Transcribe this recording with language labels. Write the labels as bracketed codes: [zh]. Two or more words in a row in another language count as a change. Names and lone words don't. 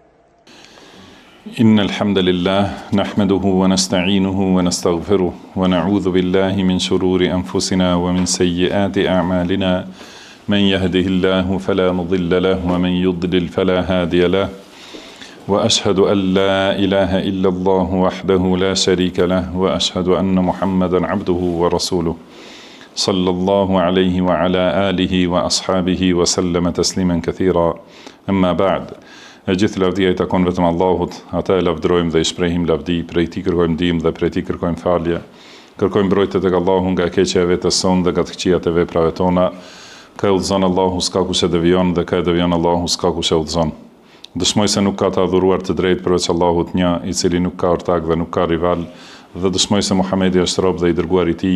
[ar] إن الحمد لله نحمده ونستعينه ونستغفره ونعوذ بالله من شرور أنفسنا ومن سيئات أعمالنا من يهده الله فلا مضل له ومن يضلل فلا هادي له وأشهد أن لا إله إلا الله وحده لا شريك له وأشهد أن محمدا عبده ورسوله صلى الله عليه وعلى آله وأصحابه وسلم تسليما كثيرا أما بعد. [sq] E gjithë lavdia I takon vetëm Allahut, ata e lavdrojmë dhe I shprehim lavdi, prej Tij kërkojmë ndihmë dhe prej Tij kërkojmë falje. Kërkojmë mbrojtje tek Allahu nga keqja e vetes sonë dhe nga të këqijat e veprave tona. Ka udhëzon Allahu s'ka kush e devijon dhe ka e devijon Allahu s'ka kush e udhëzon. Dëshmoj se nuk ka të adhuruar të drejtë përveç Allahut një, I cili nuk ka ortak dhe nuk ka rival, dhe dëshmoj se Muhamedi është rob dhe I dërguar I Tij.